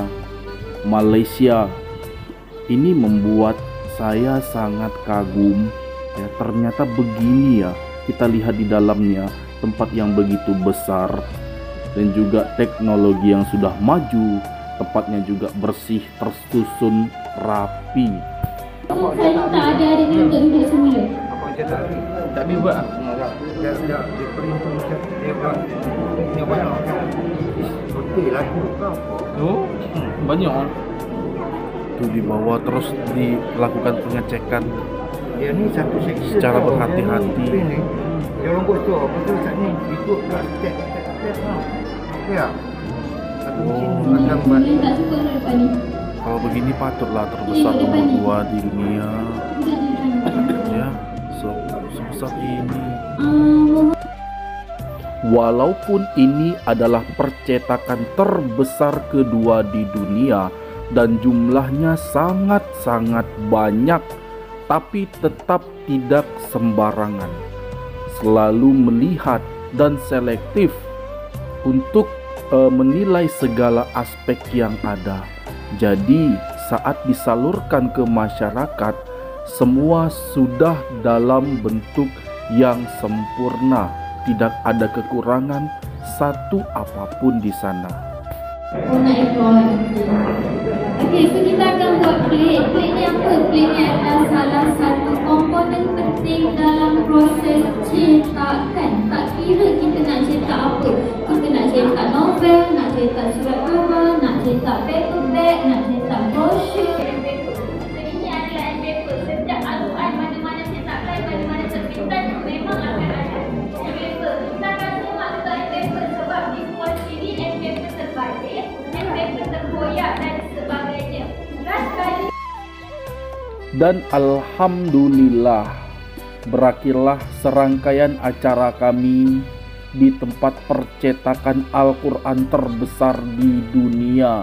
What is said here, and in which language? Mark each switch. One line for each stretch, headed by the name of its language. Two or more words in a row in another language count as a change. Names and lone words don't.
Indonesian: Malaysia ini membuat saya sangat kagum ya. Ternyata begini ya, kita lihat di dalamnya, tempat yang begitu besar dan juga teknologi yang sudah maju, tempatnya juga bersih, tersusun rapi.
Malay: Saya tak ada adik untuk duduk semula. Tak boleh buat. Dia perintah dia buat. Dia banyak. Okey, lagu kau. Oh, banyak.
Indonesian: Itu di bawah terus dilakukan pengecekan
Malay: Dia ni satu section secara tau. berhati-hati. Dia orang buat tu, betul tak ni? Ikut kat step. Ya. Satu mesin akan buat. Boleh tak cukup duduk depan ni?
Indonesian: Kalau begini patutlah terbesar nomor 2 di dunia
Malay: Duduk di depan ni. ya,
Indonesian: sebesar ini. Mohon Walaupun ini adalah percetakan terbesar kedua di dunia dan jumlahnya sangat-sangat banyak, tapi tetap tidak sembarangan. Selalu melihat dan selektif untuk menilai segala aspek yang ada. Jadi saat disalurkan ke masyarakat, semua sudah dalam bentuk yang sempurna. Tidak ada kekurangan satu apapun di sana.
Malay: nak explore nanti. Okey, so kita akan buat plate. Plate ni apa? Plate ni adalah salah satu komponen penting dalam proses cetakan. Tak kira kita nak cetak apa. Kita nak cetak novel, nak cetak surat khabar, nak cetak paperback, nak cetak brochure. So ini adalah paper. Setiap Al-Quran mana-mana cetakan, mana-mana terbitan memang akan ada paper. Kita akan semak paper sebab di bawah sini paper terbalik, paper terkoyak dan sebagainya. Dan kali
Indonesian: Dan alhamdulillah berakhirlah serangkaian acara kami di tempat percetakan Al-Quran terbesar di dunia.